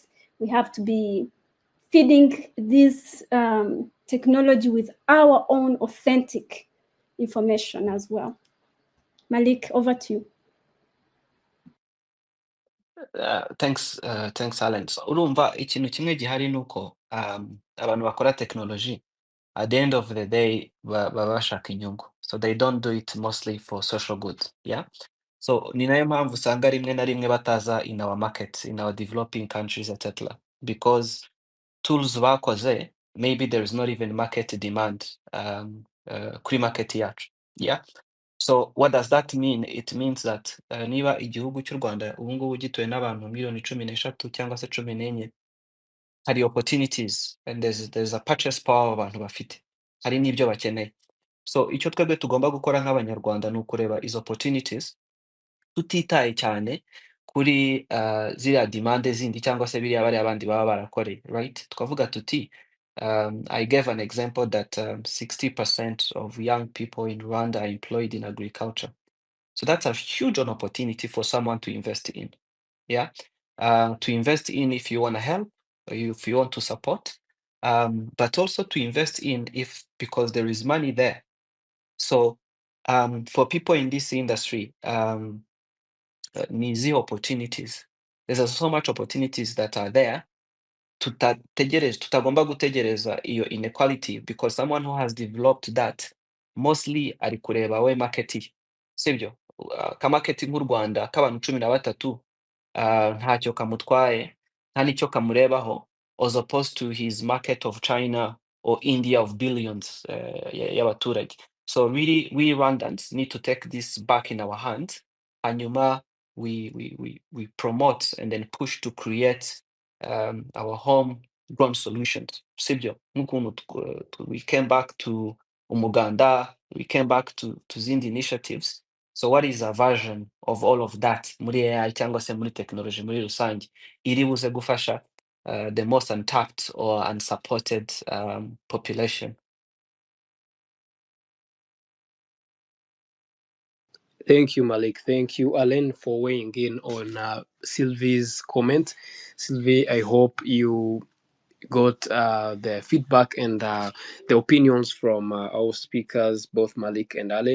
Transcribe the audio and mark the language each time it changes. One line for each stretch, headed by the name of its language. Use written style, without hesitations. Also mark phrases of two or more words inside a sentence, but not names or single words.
English: We have to be feeding this technology with our own authentic information as well. Malik, over to you. Thanks, Alan. So,
Kinyarwanda: urumva ikintu kimwe gihari ni uko abantu bakora technology
English: at the end of the day
Kinyarwanda: baba bashaka inyungu,
English: so they don't do it mostly for social good.
Kinyarwanda: Yeah, so ni nayo mpamvu usanga rimwe na rimwe bataza
English: in our markets, in our developing countries, etc. Because tools bakoze, maybe there is not even market demand
Kinyarwanda: kuri market yacu.
English: Yeah. So what does that mean? It means that
Kinyarwanda: niba igihugu cy'u Rwanda ubu ngubu gituwe n'abantu miliyoni 13 cyangwa se 14, hari
English: opportunities and there's a purchase power
Kinyarwanda: abantu bafite, hari n'ibyo bakeneye. So icyo twebwe tugomba gukora nk'abanyarwanda ni ukureba izo opportunities tutitaye cyane kuri ziriya demande zindi cyangwa se biriya bariya abandi baba barakoreye, right? Twavuga tuti
English: I gave an example that 60% of young people in Rwanda are employed in agriculture. So that's a huge opportunity for someone to invest in. Yeah. To invest in if you want to help, or if you want to support, but also to invest in because there is money there. So for people in this industry, nizi opportunities. There's so much opportunities that are there.
Kinyarwanda: Tutagomba gutegereza iyo
English: inequality, because someone who has developed that mostly
Kinyarwanda: ari kureba
English: we market, sibyo?
Kinyarwanda: Ka market nk'u Rwanda k'abantu 13 ntacyo kamutwaye, nta nicyo kamurebaho,
English: as opposed to his market of China or India of billions y'abaturage. So really, we Rwandans need to take this back in our hands, hanyuma we promote and then push to create our homegrown solutions. Sibyo, we came back to umuganda, we came back to zindi initiatives. So what is a version of all of that
Kinyarwanda: muri AI cyangwa se muri technology muri rusange iri buze gufasha
English: the most untapped or unsupported population? Thank you, Malik. Thank you, Alan, for weighing in on Sylvie's comment. Sylvie, I hope you got the feedback and the opinions from our speakers, both Malik and Alan.